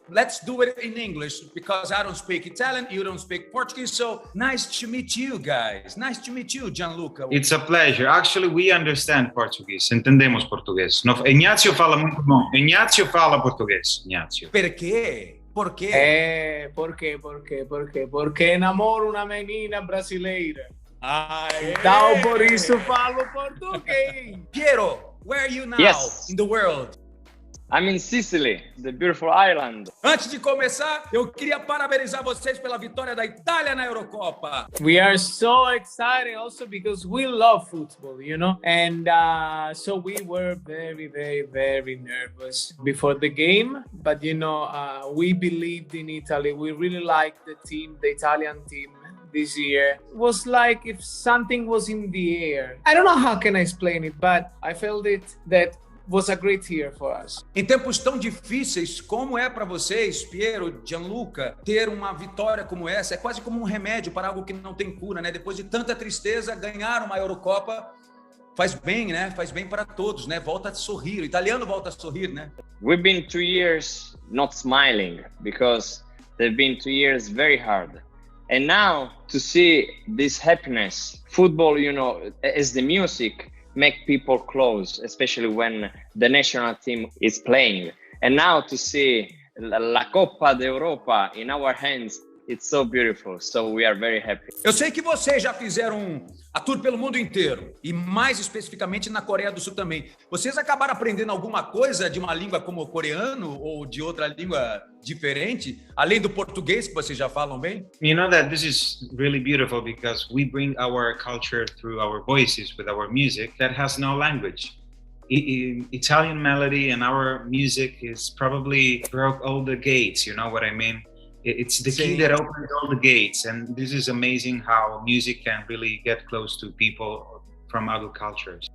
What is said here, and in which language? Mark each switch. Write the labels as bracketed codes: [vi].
[en] Let's do it in English, because I don't speak Italian, you don't speak Portuguese, so nice to meet you guys. Nice to meet you, Gianluca. It's a pleasure. Actually, we understand Portuguese. [pt] Entendemos português. No, Ignacio fala muito bom. Ignacio fala português. Ignacio. [it] Perché? [pt] Por quê? Por quê? Porque namoro uma menina brasileira. Aê. Então, por isso falo português. [en] Piero, where are you now in the world? I'm in Sicily, the beautiful island. [pt] Antes de começar, eu queria parabenizar vocês pela vitória da Itália na Eurocopa. [en] We are so excited also because we love football, you know? And so we were very nervous before the game. But, you know, we believed in Italy. We really liked the team, the Italian team. This year it was like if something was in the air. I don't know how can I explain it, but I felt it that was a great year for us. [pt] Em tempos tão difíceis, como é para vocês, Piero, Gianluca, ter uma vitória como essa? É quase como um remédio para algo que não tem cura, né? Depois de tanta tristeza, ganhar uma Eurocopa faz bem, né? Faz bem para todos, né? Volta a sorrir. O italiano volta a sorrir, né? [en] We've been 2 years not smiling because they've been 2 years very hard. And now to see this happiness, football, you know, as the music, make people close, especially when the national team is playing. And now to see La Coppa d'Europa in our hands, it's so beautiful. So we are very happy. [pt] Eu sei que vocês já fizeram a tour pelo mundo inteiro e mais especificamente na Coreia do Sul também. Vocês acabaram aprendendo alguma coisa de uma língua como o coreano ou de outra língua diferente, além do português que vocês já falam bem? [en] You know that this is really beautiful because we bring our culture through our voices with our music that has no language. Italian melody and our music is probably broke all the gates, you know what I mean? It's the key that opens all the gates, and this is amazing how music can really get close to people from other cultures.